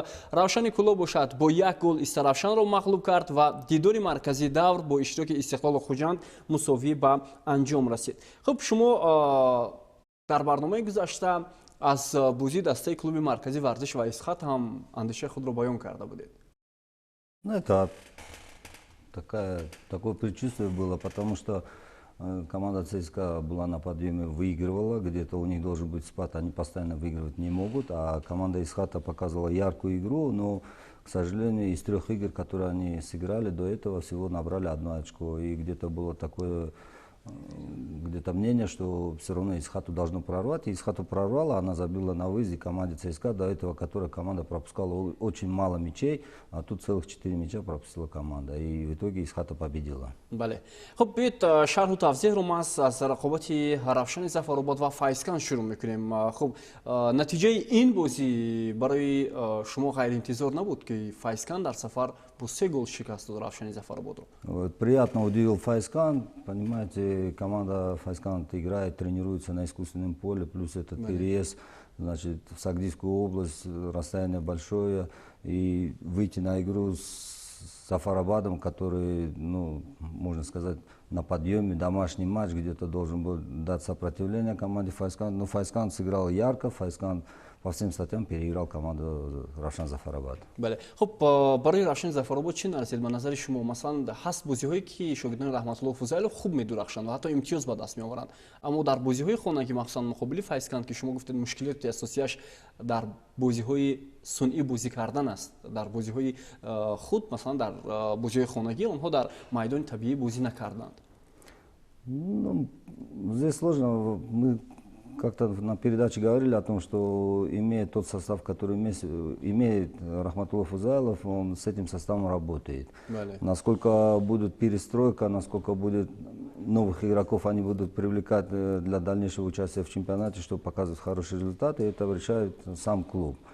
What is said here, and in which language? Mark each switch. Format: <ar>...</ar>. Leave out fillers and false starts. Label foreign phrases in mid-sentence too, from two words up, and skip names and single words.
<tg>Равшани Куло бошад бо як гол Истаравшанро мағлуб кард ва дидори маркази давр бо иштироки Истиқлолу Хуҷанд мусовӣ ба анҷом расид. Хуб, шумо дар барномаи гузашта аз бозии дастаи клуби маркази вардиш ва Эсхат ҳам андешаи худро баён карда будед.</tg> <ru>Ну, это такое предчувствие было, потому что команда ЦСКА была на подъеме, выигрывала, где-то у них должен быть спад, они постоянно выигрывать не могут, а команда Эсхата показывала яркую игру, но, к сожалению, из 3 игр, которые они сыграли, до этого всего набрали 1 очко, и где-то было такое мнение, что все равно Эсхату должно прорвать. И Эсхату прорвала, она забила на выезде команде ЦСКА, до этого которая команда пропускала очень мало мячей, а тут целых 4 мяча пропустила команда. И в итоге Эсхата победила.</ru> <tg>Бале. Хуб, биёед шарҳу тавзеҳро мас аз рақобати Равшани Зафаробод ва Файзканд шурӯъ мекунем. Хуб, натиҷаи ин бозӣ барои шумо ғайриинтизор набуд ки Файзканд дар сафар бо 3 гол шикаст дод Равшани Зафарободро?</tg> <ru>Приятно удивил Файзканд. Понимаете, команда Файзканд играет, тренируется на искусственном поле, плюс этот переезд, значит, в Сагдийскую область, расстояние большое, и выйти на игру с Зафарабадом, который, ну, можно сказать, на подъеме, домашний матч, где-то должен был дать сопротивление команде Файзканд. Но Файзканд сыграл ярко, Файзканд по всем статьям переиграл команду Равшан Зафарабад.</ru> <tg>Бале. Хуб, барои Равшан Зафарабод чӣ нарасид ба назари шумо? Масалан, ҳаст бозиҳое ки шогирдони Раҳматуллоҳ Фузайлов хуб медурахшанд ва ҳатто имтиёз ба даст меоваранд. Аммо дар бозиҳои хонагӣ, махсусан муқобили Файзканд ки шумо гуфтед мушкилоти асосияш дар бозиҳои сунъӣ бозӣ кардан аст. Дар бозиҳои худ, масалан дар бозиҳои хонагӣ онҳо дар майдони табиӣ бозӣ накарданд.</tg> <ru>Ну, здесь сложно. Мы как-то на передаче говорили о том, что имея тот состав, который имеет Рахматуллов Фузайлов, он с этим составом работает. Насколько будет перестройка, насколько будет новых игроков они будут привлекать для дальнейшего участия в чемпионате, чтобы показывать хорошие результаты, это решает сам клуб.</ru>